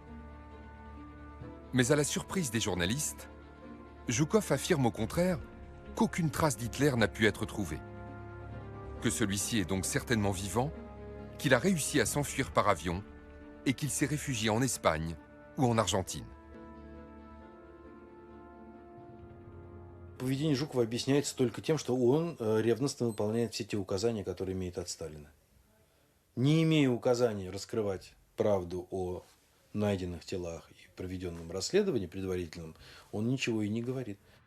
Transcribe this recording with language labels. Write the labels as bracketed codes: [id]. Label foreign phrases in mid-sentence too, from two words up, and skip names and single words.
[fr] Mais à la surprise des journalistes, Zhukov affirme au contraire qu'aucune trace d'Hitler n'a pu être trouvée. Que celui-ci est donc certainement vivant, qu'il a réussi à s'enfuir par avion et qu'il s'est réfugié en Espagne ou en Argentine. [ru] Поведение Жукова объясняется только тем, что он ревностно выполняет все те указания, которые имеет от Сталина. Не имея указаний раскрывать правду о найденных телах и проведенном расследовании предварительном, он ничего и не говорит.